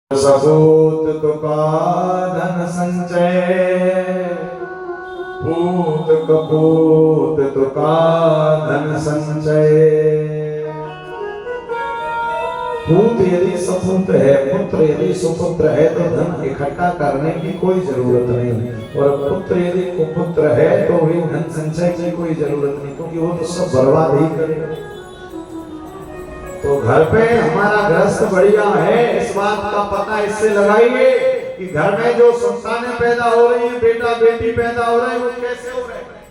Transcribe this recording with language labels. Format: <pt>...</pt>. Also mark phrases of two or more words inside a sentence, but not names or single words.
<hi>सपूत तुका धन संचय, पूत कपूत तुका धन संचय। पूत यदि सपूत है, पुत्र यदि सुपुत्र है तो धन इकट्ठा करने की कोई जरूरत नहीं, और पुत्र यदि कुपुत्र है तो भी धन संचय की कोई जरूरत नहीं, क्योंकि वो तो सब बर्बाद ही करेगा। तो घर पे हमारा गृहस्थ बढ़िया है, इस बात का पता इससे लगाइए कि घर में जो संतानें पैदा हो रही है, बेटा बेटी पैदा हो रहे हैं, वो कैसे हो रहे हैं?</hi>